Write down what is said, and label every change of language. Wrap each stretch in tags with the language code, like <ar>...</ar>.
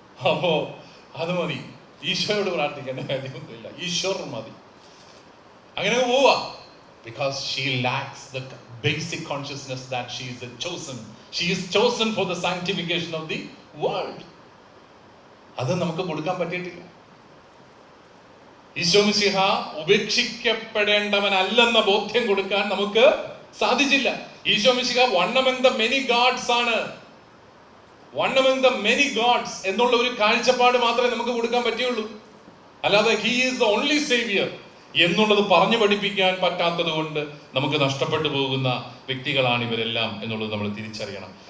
<ml>അപ്പോ അത് മതി, ഈശോയോട് പ്രാർത്ഥിക്കേണ്ട കാര്യമൊന്നുമില്ല, ഈശ്വർ മതി. അങ്ങനെ പോവാ.</ml> <en>Because she lacks the basic consciousness that she is chosen. She is chosen for the sanctification of the world.</en> <ml>അത് നമുക്ക് കൊടുക്കാൻ പറ്റിയിട്ടില്ല. ഈശോ മിശിഹ ഉപേക്ഷിക്കപ്പെടേണ്ടവനല്ലെന്ന ബോധ്യം കൊടുക്കാൻ നമുക്ക് സാധിച്ചില്ല. Isho Mishiha</ml> <en>one among the many gods</en> <ml>ആണ്.</ml> <en>one among the many gods</en> <ml>എന്നുള്ള ഒരു കാഴ്ചപ്പാട് മാത്രമേ നമുക്ക് കൊടുക്കാൻ പറ്റുള്ളൂ. അല്ലാതെ</ml> <en>he is the only savior</en> <ml>എന്നുള്ളത് പറഞ്ഞു പഠിപ്പിക്കാൻ പറ്റാത്തത് കൊണ്ട് നമുക്ക് നഷ്ടപ്പെട്ടു പോകുന്ന വ്യക്തികളാണ് ഇവരെല്ലാം എന്നുള്ളത് നമ്മൾ തിരിച്ചറിയണം.</ml>